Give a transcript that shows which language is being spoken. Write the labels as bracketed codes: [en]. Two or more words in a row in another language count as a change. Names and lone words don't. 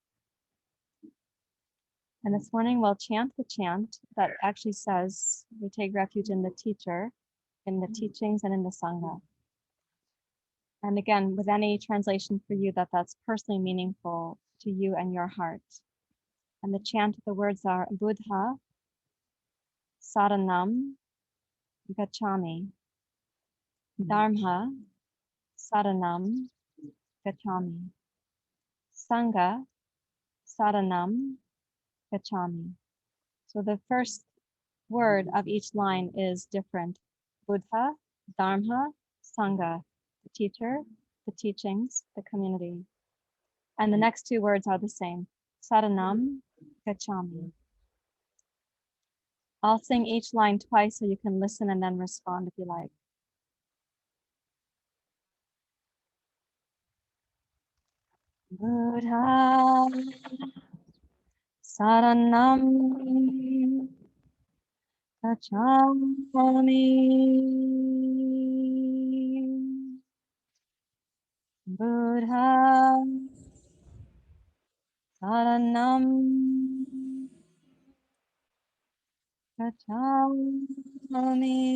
[en] And this morning we'll chant the chant that actually says we take refuge in the teacher, in the teachings, and in the Sangha. And again, with any translation for you that's personally meaningful to you and your heart. And the chant, the words are [pi] Buddha, Saranam, Gacchami, Dharma, Saranam, Gacchami, Sangha, Saranam, Gacchami. [en] So the first word of each line is different. Buddha, Dharma, Sangha, the teacher, the teachings, the community. And the next two words are the same. [pi] Saranam, Gacchami. [en] I'll sing each line twice so you can listen and then respond if you like. [pi] Buddha, Saranam, Gacchami. Buddha, Saranam, Gacchami.